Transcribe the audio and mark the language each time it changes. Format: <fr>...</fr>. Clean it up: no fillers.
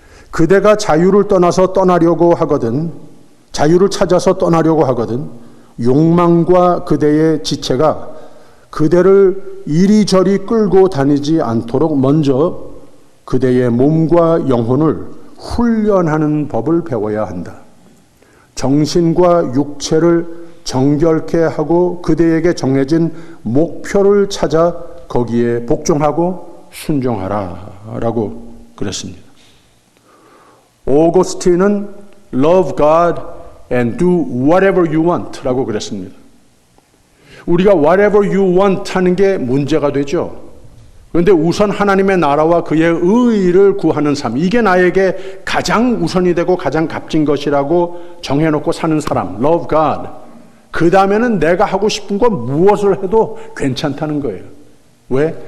<ko>그대가 자유를 떠나서 떠나려고 하거든, 자유를 찾아서 떠나려고 하거든 욕망과 그대의 지체가 그대를 이리저리 끌고 다니지 않도록 먼저 그대의 몸과 영혼을 훈련하는 법을 배워야 한다. 정신과 육체를 정결케 하고 그대에게 정해진 목표를 찾아 거기에 복종하고 순종하라 라고 그랬습니다. 오거스틴은</ko> <en>Love God and do whatever you want</en> <ko>라고 그랬습니다. 우리가</ko> <en>whatever you want</en> <ko>하는 게 문제가 되죠. 그런데 우선 하나님의 나라와 그의 의의를 구하는 삶, 이게 나에게 가장 우선이 되고 가장 값진 것이라고 정해놓고 사는 사람,</ko> <en>love God.</en> <ko>그 다음에는 내가 하고 싶은 건 무엇을 해도 괜찮다는 거예요. 왜?</ko>